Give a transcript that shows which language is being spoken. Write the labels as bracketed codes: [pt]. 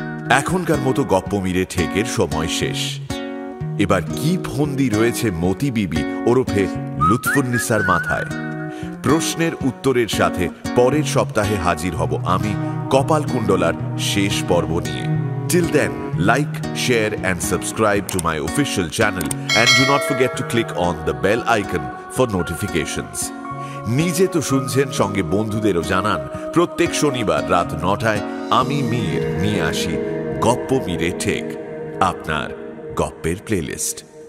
[bn] এখনকার মতো গপ্পমিরে ঠেকের সময় শেষ। এবার কি ফন্দি রয়েছে মতি বিবি ওরফে লুৎফুন্নিসার মাথায়? প্রশ্নের উত্তরের সাথে পরের সপ্তাহে হাজির হব আমি কপালকুণ্ডলার শেষ পর্ব নিয়ে। [en] Till then, like, share and subscribe to my official channel and do not forget to click on the bell icon for notifications. [bn] নিজে তো শুনছেন, সঙ্গে বন্ধুদেরও জানান। প্রত্যেক শনিবার রাত 9টায় আমি মীর নিয়ে আসি গপ্প মিরে ঠেক, আপনার গপ্পের প্লেলিস্ট।